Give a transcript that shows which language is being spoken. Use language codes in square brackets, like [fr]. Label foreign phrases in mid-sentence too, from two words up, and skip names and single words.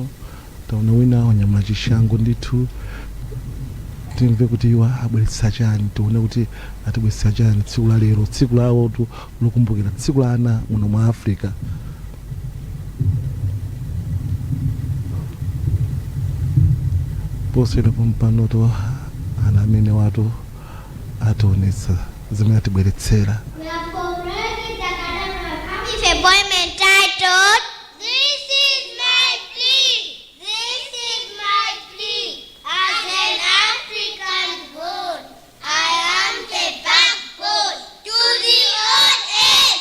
[ny] Taona wina wanyamula chishango ndithu, timve kuti iwa abweretsa chani, tione kuti atibweretsa chani tsiku la lero, tsiku lawo lokumbukira tsiku la ana muno mwa Africa. Posera pompanoto ana amene watu atonetsa zimene atibweretsera. [en] We have commemorated the academic with a poem entitled This is my plea, this is my plea. As an African born, I am the backbone to the old age.